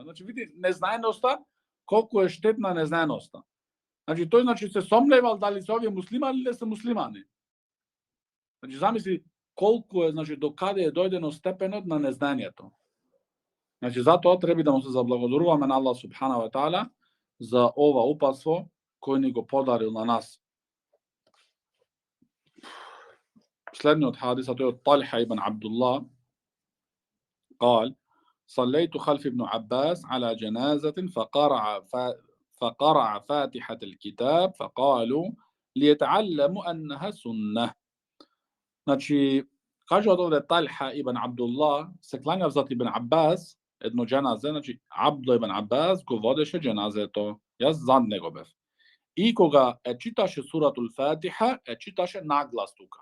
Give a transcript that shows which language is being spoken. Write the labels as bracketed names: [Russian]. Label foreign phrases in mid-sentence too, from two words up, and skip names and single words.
[Macedonian] Значи, види, незнаеноста, колку е штетна незнаеноста. Значи, тој се сомневал дали се овие муслимани или се муслимани. Значи, замисли колку е, значи, до каде е дојдено степенот на незнанието. Значи, затоа треба да му се заблагодаруваме на Аллах [Arabic] سبحانه وتعالى [Macedonian] за ова упатство кој ни го подарил на нас. Следниот хадис, тој од Талха ибн Абдулlah, [Arabic] قال صليت خلف ابن عباس على جنازة فقرع فاتحة الكتاب فقالوا ليتعلموا أنها سنة. [Macedonian] Значи, кажуваат овде Талха ибн Абдулlah се клањав зад Ибн Аббас едно џеназе, значи Абдулlah ибн Аббас го водеше џеназето. Јас зад него бев. И кога е читаше суратул Фатиха, е читаше наглас тука.